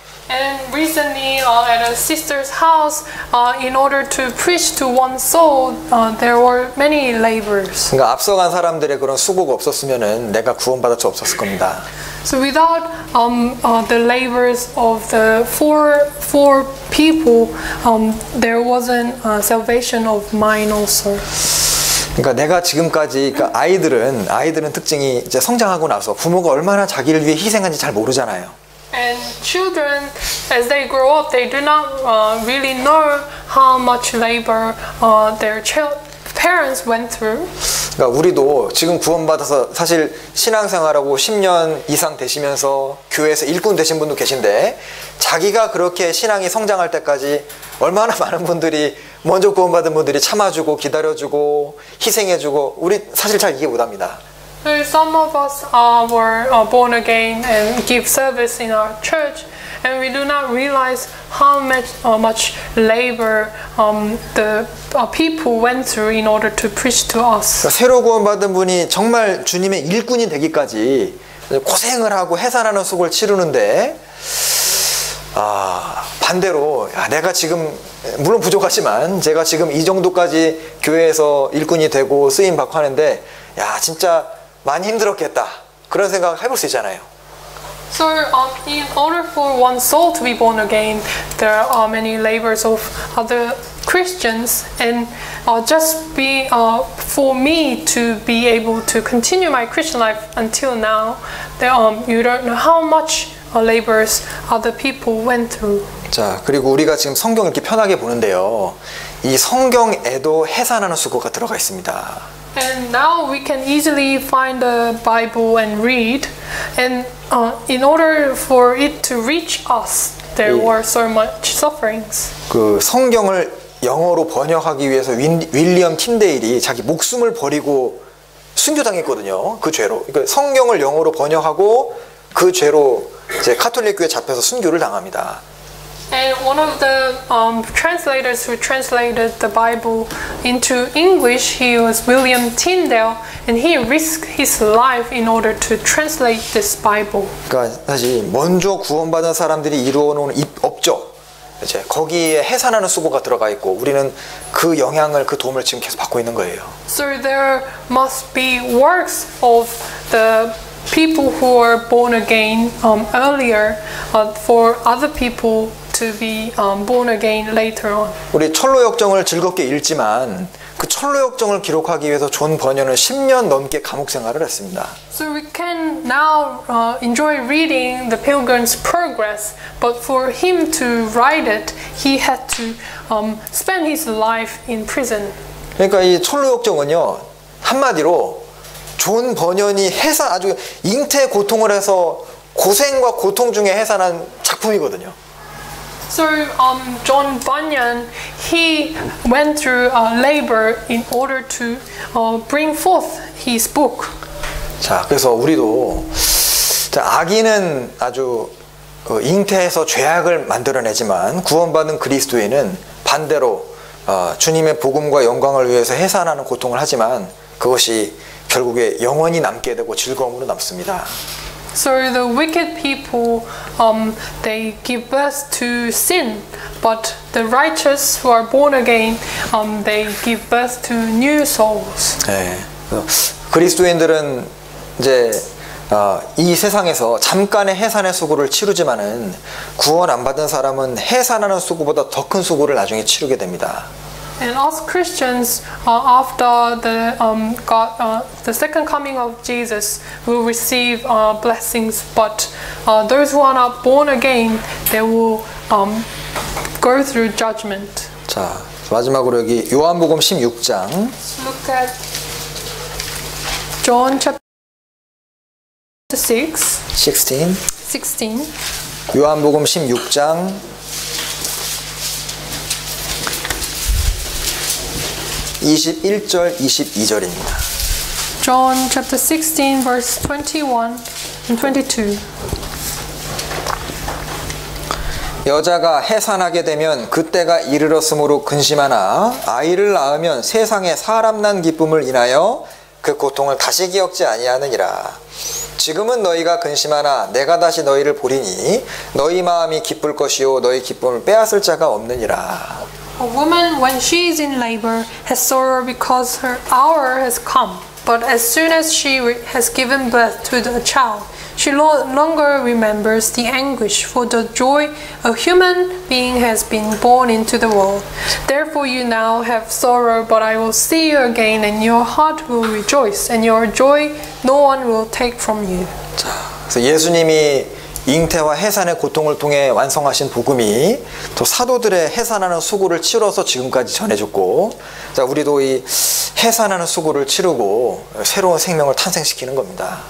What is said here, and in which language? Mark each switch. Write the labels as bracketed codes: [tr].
[en] And recently, at a sister's house, in order to preach to one soul, there were many labors. [ko] 그러니까 앞서간 사람들의 그런 수고가 없었으면은 내가 구원받을 수 없었을 겁니다. [en] So without the labors of the four people, there wasn't salvation of mine also. [ko] 그러니까 내가 지금까지 그러니까 아이들은 특징이 이제 성장하고 나서 부모가 얼마나 자기를 위해 희생한지 잘 모르잖아요. [en] And children, as they grow up, they do not really know how much labor their parents went through. [ko] 그러니까 우리도 지금 구원받아서 사실 신앙생활하고 10년 이상 되시면서 교회에서 일꾼 되신 분도 계신데 자기가 그렇게 신앙이 성장할 때까지 얼마나 많은 분들이 먼저 구원받은 분들이 참아주고 기다려주고 희생해주고 우리 사실 잘 이해 못합니다. [en] So some of us were born again and give service in our church, and we do not realize how much labor the people went through in order to preach to us. [ko] 그러니까 새로 구원받은 분이 정말 주님의 일꾼이 되기까지 고생을 하고 해산하는 수고를 치르는데 반대로 내가 지금 물론 부족하지만 제가 지금 이 정도까지 교회에서 일꾼이 되고 쓰임 받고 하는데 야 진짜 많이 힘들었겠다 그런 생각 해볼 수 있잖아요. [en] So in order for one soul to be born again, there are many labors of other Christians, and just be for me to be able to continue my Christian life until now, you don't know how much labors other people went through. [ko] 자, 그리고 우리가 지금 성경 이렇게 편하게 보는데요. 이 성경에도 해산하는 수고가 들어가 있습니다. [en] And now we can easily find the Bible and read, and in order for it to reach us, there were so much sufferings. [ko] 그 성경을 영어로 번역하기 위해서 윌리엄 틴데일이 자기 목숨을 버리고 순교당했거든요. 그 죄로. 그러니까 성경을 영어로 번역하고 그 죄로 이제 카톨릭 교회 잡혀서 순교를 당합니다. [en] And one of the translators who translated the Bible into English, he was William Tyndale, and he risked his life in order to translate this Bible. [ko] 그러니까 사실 먼저 구원받은 사람들이 이루어놓은 업적, 이제 거기에 해산하는 수고가 들어가 있고 우리는 그 영향을 그 도움을 지금 계속 받고 있는 거예요. [en] So there must be works of the people who were born again earlier for other people to be born again later on. [ko] 우리 철로 역정을 즐겁게 읽지만 그 철로 역정을 기록하기 위해서 존 버년은 10년 넘게 감옥 생활을 했습니다. [en] So we can now enjoy reading the Pilgrim's Progress, but for him to write it, he had to spend his life in prison. [ko] 그러니까 이 철로 역정은요 한마디로 존 버년이 아주 잉태 고통을 해서 고생과 고통 중에 해산한 작품이거든요. [en] So John Bunyan, he went through labor in order to bring forth his book. [ko] 자, 그래서 우리도 자, 악인은 아주 잉태해서 죄악을 만들어내지만 구원받은 그리스도인은 반대로 주님의 복음과 영광을 위해서 해산하는 고통을 하지만 그것이 결국에 영원히 남게 되고 즐거움으로 남습니다. [en] So the wicked people, they give birth to sin, but the righteous who are born again, they give birth to new souls. [ko] 네, 그리스도인들은 이제 이 세상에서 잠깐의 해산의 수고를 치르지만은 구원 안 받은 사람은 해산하는 수고보다 더 큰 수고를 나중에 치르게 됩니다. [en] And us Christians, after the second coming of Jesus, will receive blessings. But those who are not born again, they will go through judgment. [ko] 자, 마지막으로 여기 요한복음 16장. [en] Look at John chapter 16. [ko] 요한복음 16장 21절 22절입니다. [en] John chapter 16 verse 21 and 22. [ko] 여자가 해산하게 되면 그때가 이르렀으므로 근심하나 아이를 낳으면 세상에 사람 난 기쁨을 인하여 그 고통을 다시 기억지 아니하느니라. 지금은 너희가 근심하나 내가 다시 너희를 보리니 너희 마음이 기쁠 것이요 너희 기쁨을 빼앗을 자가 없느니라. [en] A woman, when she is in labor, has sorrow because her hour has come. But as soon as she has given birth to the child, she no longer remembers the anguish for the joy a human being has been born into the world. Therefore you now have sorrow, but I will see you again, and your heart will rejoice, and your joy no one will take from you. [ko] 자, 그래서 예수님이 잉태와 해산의 고통을 통해 완성하신 복음이 또 사도들의 해산하는 수고를 치러서 지금까지 전해졌고, 자, 우리도 이 해산하는 수고를 치르고 새로운 생명을 탄생시키는 겁니다.